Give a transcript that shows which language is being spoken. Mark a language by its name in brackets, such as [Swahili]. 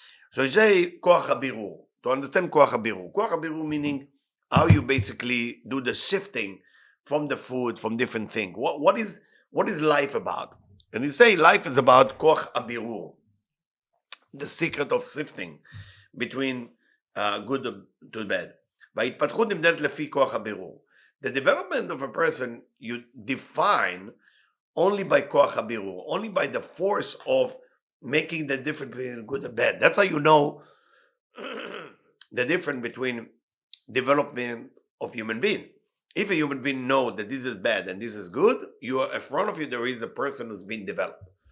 [English] So you say Koach HaBirur, to understand Koach HaBirur. Koach HaBirur meaning how you basically do the sifting from the food, from different things. What is life about? And you say life is about Koach HaBirur, the secret of sifting between good to bad. [Hebrew] וההתפתחות נמדדת לפי כוח הבירור. [English] The development of a person you define only by koach habirur, only by the force of making the difference between good and bad. That's how you know the difference between development of human being. If a human being knows that this is bad and this is good, in front of you there is a person who's been developed.